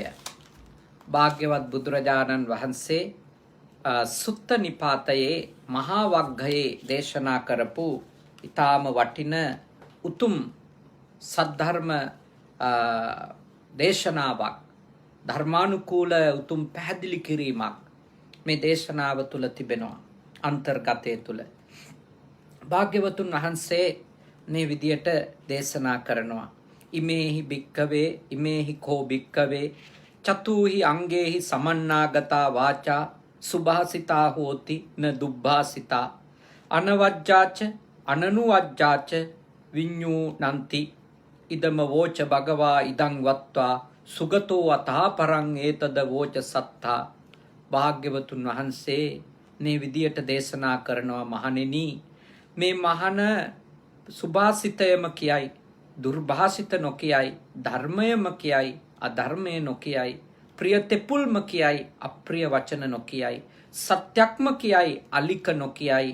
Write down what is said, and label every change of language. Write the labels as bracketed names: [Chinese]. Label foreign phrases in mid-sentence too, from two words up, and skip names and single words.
[Sinhala] භාග්‍යවත් බුදුරජාණන් වහන්සේ සුත්ත නිපාතයේ මහා වග්ගයේ දේශනා කරපු ඊටාම වටින උතුම් සද්ධර්ම දේශනාවක් ධර්මානුකූල උතුම් පැහැදිලි කිරීමක් මේ දේශනාව තුළ තිබෙනවා. අන්තර්ගතය තුළ භාග්‍යවතුන් වහන්සේ මේ විදියට දේශනා කරනවා. [Pali] ඉමේහි භික්කවේ ඉමේහි කෝ භික්කවේ චතුහි අංගේහි සමන්නාගතා වාචා සුභාසිතා හෝති න දුබ්භාසිතා අනවජ්ජාච අනනුවජ්ජාච විඤ්ඤූ නන්ති ඉදම වෝච භගවා ඉදං වත්වා සුගතෝ අතා පරං ඒතද වෝච සත්තා. [Sinhala] භාග්‍යවතුන් වහන්සේ මේ විදියට දේශනා කරනවා මහණෙනි, මේ මහණ සුභාසිතයම කියයි, දුර්භාසිත නොකියයි, ධර්මයම කියයි, අධර්මය නොකියයි, ප්‍රිය තෙපුල්ම කියයි, අප්‍රිය වචන නොකියයි, සත්‍යක්ම කියයි, අලික නොකියයි.